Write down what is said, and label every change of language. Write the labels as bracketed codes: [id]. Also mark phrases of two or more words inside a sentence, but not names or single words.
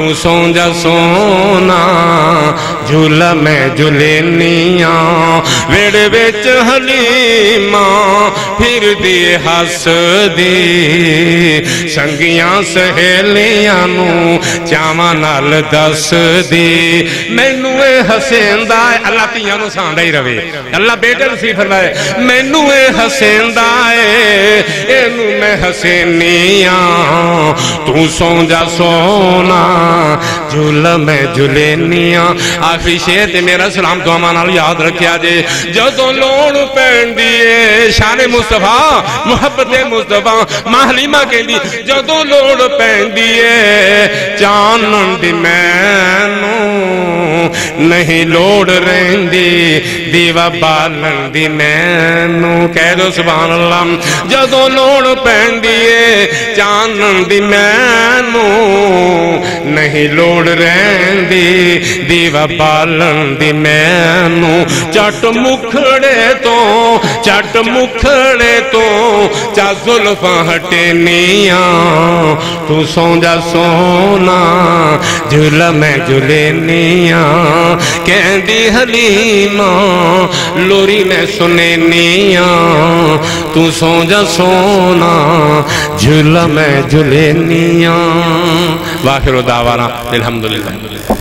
[pa] سو جا سونا جھولا میں جھولینیاں ویڑے وچ حلیمہ پھر دی ہس دی سنگیاں سہیلیاں نو چاواں نال دس دی مینوں اے حسیندا اے اللہ تیاں نو ساندا ہی رہے اللہ بیٹے نصیب فرمائے مینوں اے حسیندا اے اینو میں حسینیاں تو سو جا سونا جھولا میں جھولینیاں آخری شعر تے میرا سلام تو امان نال یاد رکھیا جے جدوں لوڑ پیندی شان مصطفیٰ محبت مصطفیٰ ماں حلیمہ کہندی جدوں لوڑ پیندی چانن دی مینوں نہیں لوڑ رہندی دیوا بالن دی مینوں کہہ دو [ar] سبحان اللہ [pa] جدوں لوڑ پیندی چانن دی مینوں نہیں لوڑ رہندی دیوا بالن دی مینوں چٹ مکھڑے تو چا زلفاں ہٹینیاں تو سو جا سونا جھولا میں جھولینیاں کہندی حلیمہ لوری میں سنینیاں تو سو جا سونا جھولا میں جھولینیاں [ar] واخر دعوانا الحمدللہ